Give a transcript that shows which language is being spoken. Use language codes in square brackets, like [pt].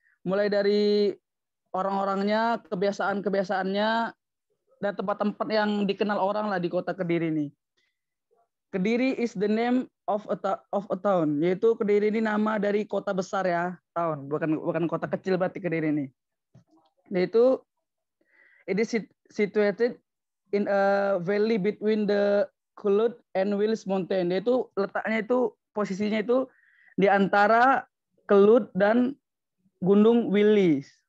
[id] Mulai dari orang-orangnya, kebiasaan-kebiasaannya, dan tempat-tempat yang dikenal orang lah di kota Kediri ini. [en] Kediri is the name of a town, [id] yaitu Kediri ini nama dari kota besar ya, town, bukan kota kecil berarti Kediri ini. Yaitu [en] it is situated in a valley between the Khulud and Wills Mountain. [id] Yaitu letaknya itu posisinya itu di antara Kelut dan Gunung Willy.